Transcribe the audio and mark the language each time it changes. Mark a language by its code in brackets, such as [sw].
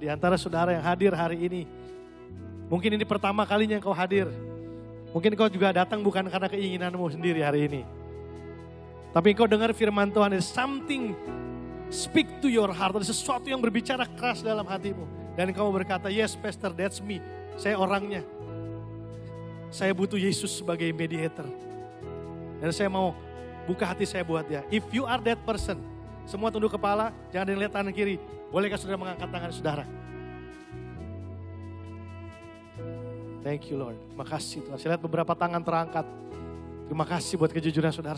[id] Di antara saudara yang hadir hari ini, mungkin ini pertama kalinya kau hadir. Mungkin kau juga datang bukan karena keinginanmu sendiri hari ini. Tapi kau dengar firman Tuhan, ada [en] something speak to your heart. [id] Ada sesuatu yang berbicara keras dalam hatimu. Dan kamu berkata, [en] yes pastor, that's me. [id] Saya orangnya. Saya butuh Yesus sebagai mediator. Dan saya mau buka hati saya buat dia. [en] If you are that person, [id] semua tunduk kepala, jangan dilihat kanan kiri. Bolehkah saudara mengangkat tangan saudara? [en] Thank you Lord. [id] Terima kasih Tuhan. Saya lihat beberapa tangan terangkat. Terima kasih buat kejujuran saudara.